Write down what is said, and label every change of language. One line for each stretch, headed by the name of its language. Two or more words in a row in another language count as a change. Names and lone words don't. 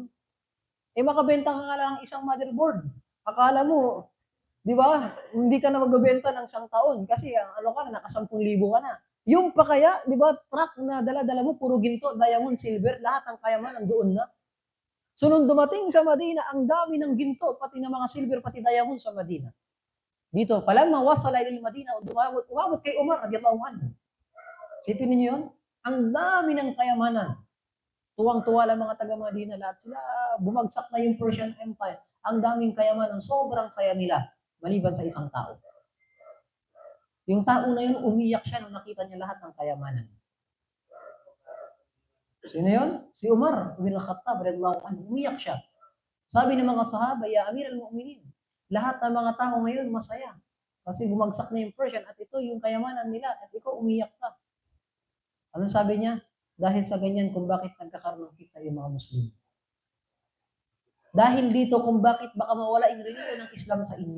Filipino: Eh, makabenta ka nga lang ng isang motherboard. Akala mo, di ba, hindi ka na magbebenta ng isang taon kasi ano ka na, naka 10,000 ka na. Yung pa kaya, di ba, truck na dala-dala mo, puro ginto, diamond, silver, lahat ng kayamanan doon na. So, nung dumating sa Madina, ang dami ng ginto, pati ng mga silver, pati diamond sa Madina. Dito,
Arabic: فلما وصل إلى المدينة,
Filipino: umabot kay Umar,
Arabic: رضي الله عنه.
Filipino: Sipin niyo yun? Ang dami ng kayamanan. Tuwang-tuwa lang mga taga-Madina, lahat sila, bumagsak na yung Persian Empire. Ang daming kayamanan, sobrang saya nila, maliban sa isang tao. Yung tao na yun, umiyak siya nung nakita niya lahat ng kayamanan. Sino yun? Si Umar bin Khattab,
Arabic: رضي الله عنه,
Filipino: umiyak siya. Sabi ng mga sahaba,
Arabic: يا أمير المؤمنين,
Filipino: lahat ng mga tao ngayon masaya. Kasi bumagsak na yung Persian at ito yung kayamanan nila at ikaw umiyak ka. Anong sabi niya? Dahil sa ganyan kung bakit nagkakaroon ng fitna yung mga Muslim. Dahil dito kung bakit baka mawala yung reliyon ng Islam sa inyo.